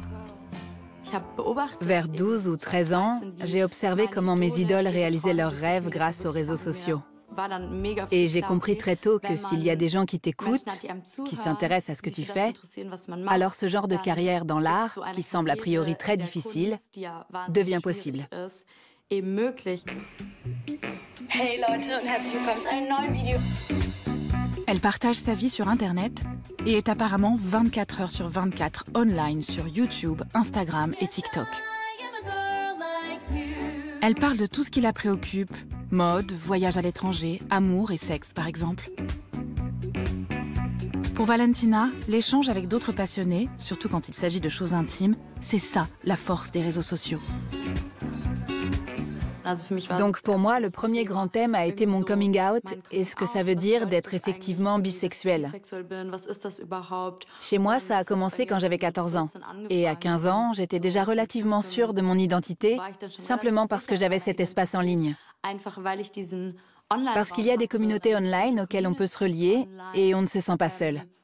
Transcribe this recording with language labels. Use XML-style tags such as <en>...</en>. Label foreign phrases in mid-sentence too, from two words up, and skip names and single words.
<fr>Vers 12 ou 13 ans, j'ai observé comment mes idoles réalisaient leurs rêves grâce aux réseaux sociaux. Et j'ai compris très tôt que s'il y a des gens qui t'écoutent, qui s'intéressent à ce que tu fais, alors ce genre de carrière dans l'art, qui semble a priori très difficile, devient possible.</fr> <de>Hey Leute und herzlich willkommen zu einem neuen Video.</de> <fr>Elle partage sa vie sur Internet et est apparemment 24 heures sur 24 online sur YouTube, Instagram et TikTok. Elle parle de tout ce qui la préoccupe, mode, voyage à l'étranger, amour et sexe par exemple. Pour Valentina, l'échange avec d'autres passionnés, surtout quand il s'agit de choses intimes, c'est ça la force des réseaux sociaux. Donc pour moi, le premier grand thème a été mon</fr> <en>coming out</en> <fr>et ce que ça veut dire d'être effectivement bisexuel. Chez moi, ça a commencé quand j'avais 14 ans. Et à 15 ans, j'étais déjà relativement sûre de mon identité, simplement parce que j'avais cet espace en ligne. Parce qu'il y a des communautés online auxquelles on peut se relier et on ne se sent pas seul.</fr>